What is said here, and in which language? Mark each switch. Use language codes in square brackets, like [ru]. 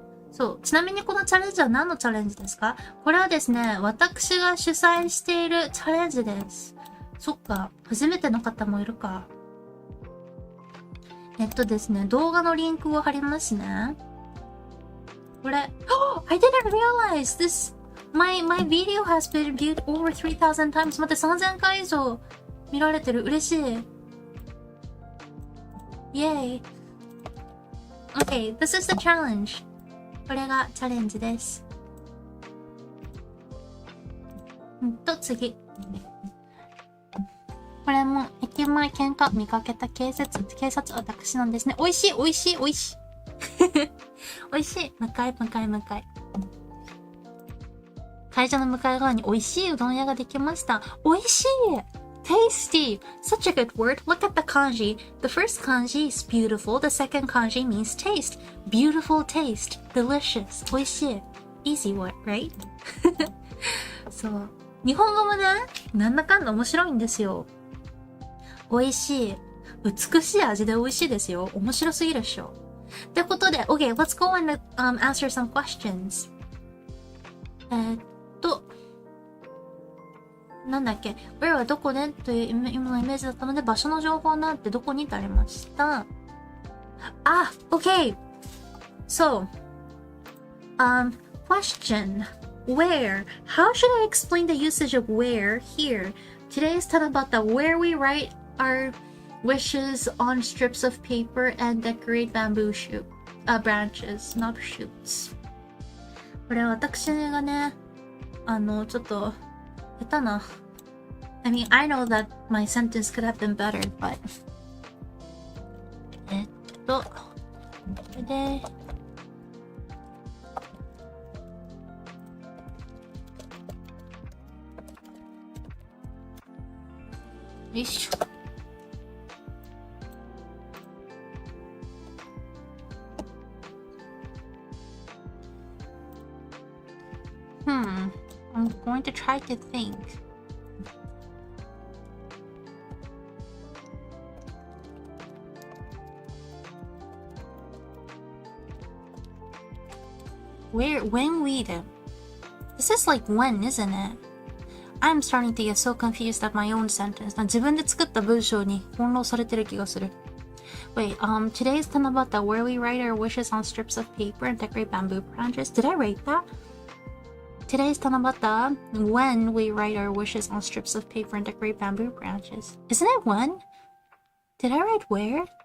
[ja] そう。ちなみにこのチャレンジは何のチャレンジですか？これはですね、私が主催しているチャレンジです。そっか。初めての方もいるか。ですね、動画のリンクを貼りますね。 [en] これ、Oh! I didn't realize this! My video has been viewed over 3,000 times. [ja] 待って、3000回以上見られてる。嬉しい。 [en] Yay! Okay, this is the challenge. [ja] これがチャレンジです。次。これも、駅前喧嘩見かけた警察私なんですね。美味しい、美味しい、美味しい。美味しい。向かい。会社の向かい側に美味しいうどん屋ができました。 [en] 美味しい !Tasty! Such a good word. Look at the kanji. The first kanji is beautiful. The second kanji means taste. Beautiful taste. Delicious. 美味しい。Easy word, right? そう。 [ja] 日本語もね、なんだかんだ面白いんですよ。美味しい。美しい味で美味しいですよ。面白すぎるっしょ。ってことで、 [en] Okay, let's go and answer some questions. [ja] なんだっけ Where はどこでという今のイメージだったので、場所の情報なんてどこにってありました。 [en] Okay. So, question. Where? How should I explain the usage of where here? Today's Tanabata, where we write our wishes on strips of paper and decorate bamboo branches, not shoots. [ja] これ私がね、ちょっと、下手な。 [en] I mean, I know that my sentence could have been better, but. [ja] これで、よいしょ。 [en] I'm going to try to think. When we do. This is like when, isn't it? I'm starting to get so confused at my own sentence. [ja] 自分で作った文章に翻弄されてる気がする。 [en] Wait, today's Tanabata, where we write our wishes on strips of paper and decorate bamboo branches. Did I write that? Today's Tanabata, when we write our wishes on strips of paper and decorate bamboo branches. Isn't it when? Did I write where?